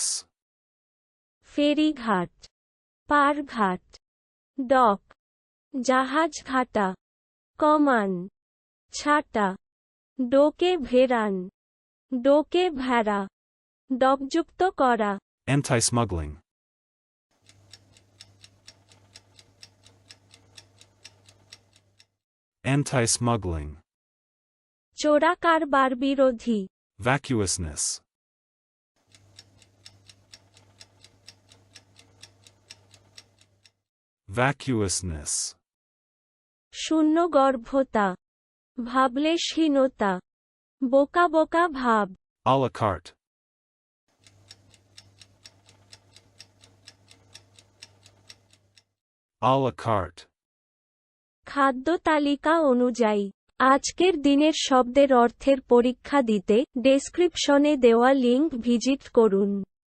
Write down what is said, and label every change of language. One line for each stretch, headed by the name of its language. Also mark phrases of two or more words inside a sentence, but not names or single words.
Bangla: ফেরিঘাট, পারঘাট, ডক, জাহাজ ঘাটা, কমান, ছাটা, ডোকে ভেড়ান, ডোকে ভেড়া, ডকযুক্ত করা,
English: anti-smuggling, anti-smuggling,
Bangla: চোরা কারবার বিরোধী,
English: vacuousness, vacuousness,
Bangla: শূন্যগর্ভতা, ভাবলেশহীনতা, বোকা বোকা ভাব,
English: à la carte, à la carte,
Bangla: খাদ্য তালিকা অনুযায়ী। আজকের দিনের শব্দের অর্থের পরীক্ষা দিতে ডেসক্রিপশনে দেওয়া লিংক ভিজিট করুন।